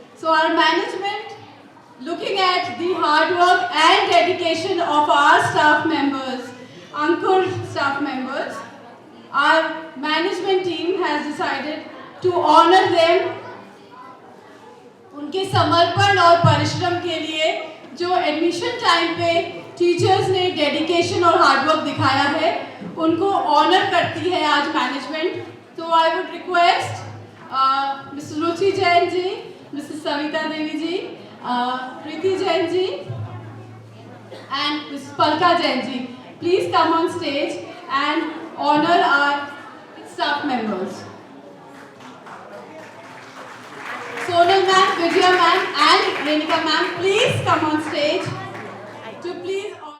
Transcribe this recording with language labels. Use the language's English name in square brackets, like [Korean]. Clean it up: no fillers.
[English] So our management, looking at the hard work and dedication of our staff members, Ankur staff members, our management team has decided to honor them [Hindi] उनके समर्पण और परिश्रम के लिए जो admission time पे teachers ने dedication और हार्डवर्क दिखाया है, उनको ऑनर करती है आज मैनेजमेंट। [English] तो I would request Mr Ruchi Jain ji, Mrs Savita Devi ji, Preeti Jain ji and Mrs Palka Jain ji, please come on stage and honour our staff members. Sonal ma'am, Vijaya ma'am and Renika ma'am, please come on stage to please.